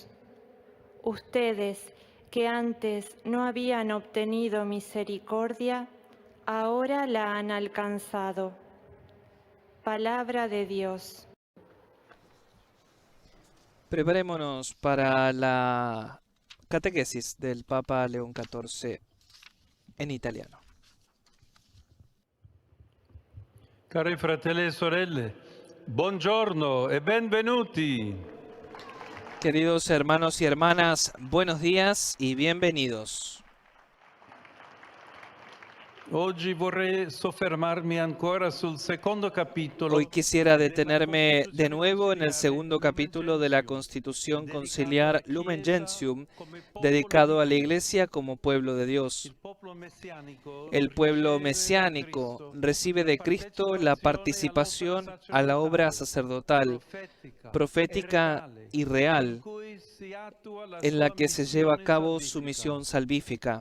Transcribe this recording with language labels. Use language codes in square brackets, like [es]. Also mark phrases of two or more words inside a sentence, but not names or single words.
[es] Ustedes, que antes no habían obtenido misericordia, ahora la han alcanzado. Palabra de Dios. Preparémonos para la catequesis del Papa León XIV en italiano. [it] Cari fratelli e sorelle, buongiorno e benvenuti. [es] Queridos hermanos y hermanas, buenos días y bienvenidos. [it] Oggi vorrei soffermarmi ancora sul secondo capitolo. [es] Hoy quisiera detenerme de nuevo en el segundo capítulo de la Constitución Conciliar Lumen Gentium, dedicado a la Iglesia como pueblo de Dios. El pueblo mesiánico recibe de Cristo la participación a la obra sacerdotal, profética y real, en la que se lleva a cabo su misión salvífica.